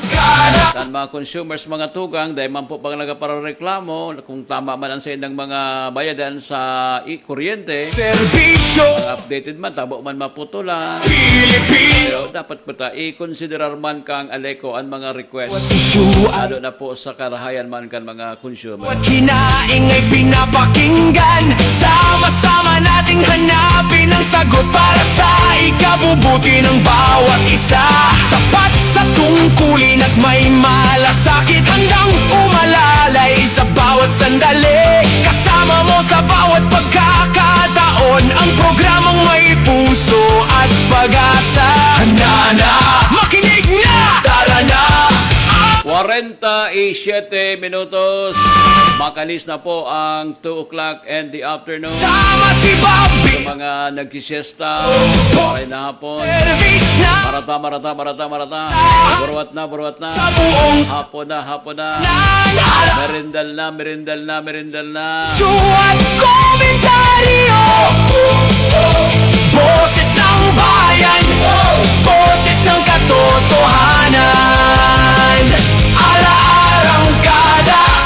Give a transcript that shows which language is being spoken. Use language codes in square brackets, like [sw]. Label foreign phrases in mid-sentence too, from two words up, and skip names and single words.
[bik] At mga consumers, mga tugang, dahil man po pag nagpareklamo, kung tama man ang sa ng mga bayadan sa kuryente, [tl] Serbisyo [bik] updated man, tabo man maputulan. [tl] Pilipino. [bik] Pero dapat po i-considerar man kang Aleco ang mga request. [tl] Issue at [bik] Lalo na po sa karahayan man kan mga consumer. [tl] hinaing ay pinapakinggan. Sama-sama nating hanapin ang sagot para sa ikabubuti ng bawat isa. Tapat sa tungkulin at may malasakit, handang umalalay sa bawat sandali. Kasama mo sa bawat pagkakataon, ang programang may puso at pag-asa. Handa na, makinig na, tara na. [bik] 47 minutos. Makalis na po ang 2 [en] o'clock and the afternoon. [bik] Sama si Bobby, Sa mga nagsisiesta, maray na hapon. [tl] service na [bik] Marata. Burwat na. [tl] sa buong [bik] Hapon na. nanala. Merindal na. [tl] At komentaryo, boses ng bayan, boses ng katotohanan, ala-arangkada.